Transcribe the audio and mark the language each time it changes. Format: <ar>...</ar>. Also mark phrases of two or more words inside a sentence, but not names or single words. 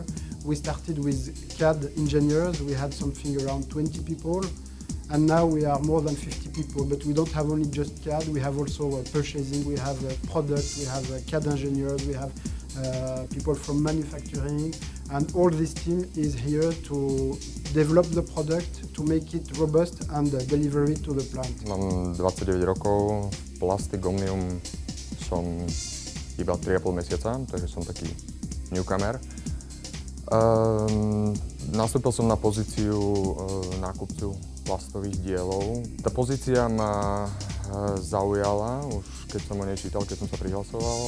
<en>We started with CAD engineers, we had something around 20 people, and now we are more than 50 people, but we don't have only just CAD, we have also purchasing, we have product, we have CAD engineers, we have people from manufacturing, and all this team is here to develop the product, to make it robust and deliver it to the plant.</en> <sk>Mám 29 rokov, Plasticomium som iba 3,5 mesiaca, takže som taký newcomer. Nastúpil som na pozíciu nákupcu plastových dielov. Tá pozícia ma zaujala už keď som o nej čítal, keď som sa prihlasoval.</sk>